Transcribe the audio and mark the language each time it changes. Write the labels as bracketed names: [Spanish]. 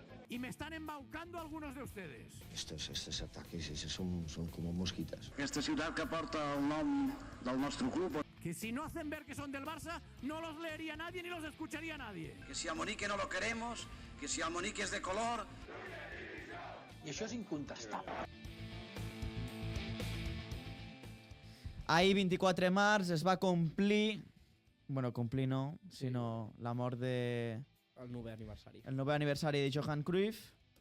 [Spanish] Y me están embaucando algunos de ustedes. Estos ataques son como mosquitas. [Catalan] Aquesta ciutat que porta el nom del nostre club, [Spanish] Que si no hacen ver que son del Barça, no los leería nadie ni los escucharía nadie. que si el Monique no lo queremos, que si el Monique [Catalan] és de color... I això és incontestable. Ahir, 24 de març, es va complir... Bueno, complir no, sinó la mort de... El 9è aniversari. El 9è aniversari de Johan Cruyff,